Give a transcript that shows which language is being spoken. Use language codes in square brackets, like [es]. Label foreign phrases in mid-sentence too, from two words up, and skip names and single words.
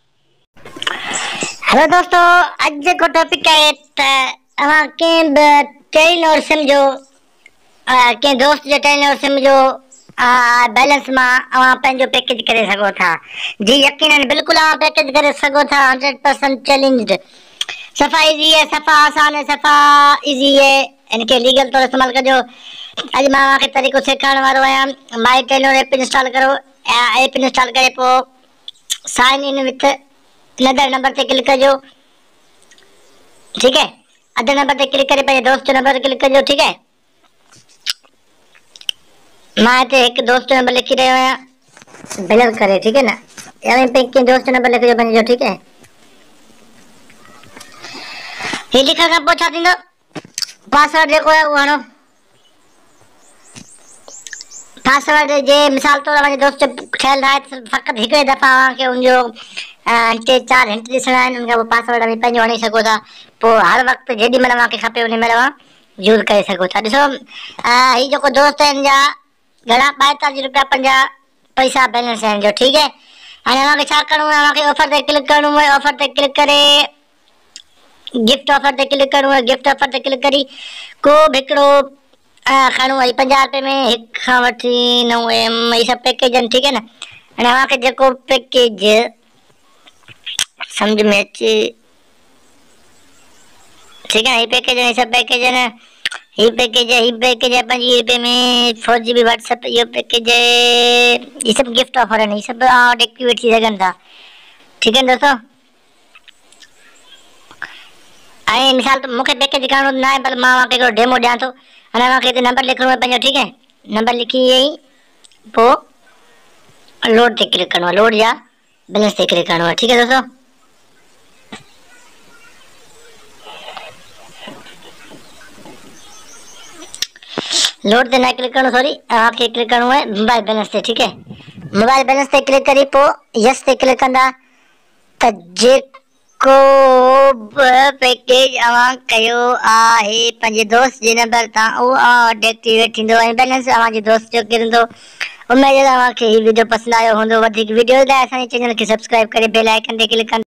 [sd] हेलो दोस्तों, अॼु जेको टॉपिक आहे त अव्हां कंहिं बि टेलीनॉर सिम जो कंहिं दोस्त जे टेलीनॉर सिम जो बैलेंस मां अव्हां पंहिंजो पैकेज करे सघो था। जी यकीनन बिल्कुलु अव्हां पैकेज करे सघो था। [hi] 100% चैलेंज्ड, सफ़ा इज़ी है, सफ़ा आसान है, सफ़ा इज़ी है। [sd] इनके लीगल तौर इस्तेमाल कजो। अॼु मां तव्हांखे तरीक़ो सेखारण वारो आहियां। माई टेलीनॉर ऐप इंस्टॉल करो। ऐप इंस्टॉल करे पोइ [en] sign in with other number [sd] ते क्लिक कजो। [hi] ठीक है, [en] other number [sd] ते क्लिक करे पंहिंजे दोस्त जो नंबर क्लिक कजो। [hi] ठीक है, [sd] मां हिते हिकु दोस्त जो नंबर लिखी रहियो आहियां बैलेंस करे। [hi] ठीक है न, [sd] यानी कंहिं दोस्त जो नंबर लिखिजो पंहिंजो। [hi] ठीक है, [sd] ही लिखण खां पोइ छा थींदो, पासवर्ड जेको आहे उहो हणो। पासवर्ड जे मिसाल तौर तव्हांजे दोस्त ठहियल आहे, फ़क़ति हिकिड़े दफ़ा तव्हांखे उनजो टे चारि हिंट ॾिसणा आहिनि। उनखां पोइ पासवर्ड में पंहिंजो हणी सघो था। पोइ हर वक़्तु जेॾी महिल तव्हांखे खपे उन महिल तव्हां यूज़ करे सघो था। ॾिसो, हीउ जेको दोस्त आहिनि जा घणा 42 रुपया 50 पैसा बैलेंस आहिनि जो। [hi] ठीक है, [sd] हाणे तव्हांखे छा करिणो आहे, तव्हांखे ऑफर ते क्लिक करिणो आहे। ऑफर ते क्लिक करे [en] gift offer [sd] ते क्लिक करिणो आहे। [en] gift offer [sd] ते क्लिक करी को बि हिकिड़ो खणो आहे 50 रुपए में 1 खां वठी 9 इहे सभु पैकेज आहिनि। [hi] ठीक है न, [sd] हाणे तव्हांखे जेको पैकेज सम्झ में अचे। [hi] ठीक है, [sd] ही पैकेज आहिनि, सभु पैकेज आहिनि। ही पैकेज है 25 रुपए में 4GB व्हाट्सएप। इहो पैकेज है, [hi] ये सब [en] gift offer [sd] आहिनि। ये सभु एक्टिवेट थी सघनि था। [hi] ठीक है [sd] दोस्तों, ऐं मिसाल त मूंखे पैकेज करणो न आहे, पर मां तव्हांखे हिकिड़ो डेमो ॾियां थो। हाणे तव्हांखे हिते नंबर लिखणो आहे पंहिंजो। [hi] ठीक है, [sd] नंबर लिखी ईअं पोइ लोड ते क्लिक करिणो आहे। लोड या बैलेंस ते क्लिक करिणो आहे। [hi] ठीक है [sd] दोस्तों, लोड ते न क्लिक करिणो, सॉरी, तव्हांखे क्लिक करिणो आहे [en] mobile balance [sd] ते। [hi] ठीक है, [en] mobile balance [sd] ते क्लिक करी पोइ यस ते क्लिक कंदा त जेको बि पैकेज अव्हां कयो आहे पंहिंजे दोस्त जे नंबर तां उहो एक्टिवेट थींदो ऐं बैलेंस तव्हांजे दोस्त जो किरंदो। उमेद आहे तव्हांखे हीउ वीडियो पसंदि आयो हूंदो। वधीक वीडियो लाइ असांजे चैनल खे सब्सक्राइब करे [en] bell icon [sd] ते क्लिक कंदा।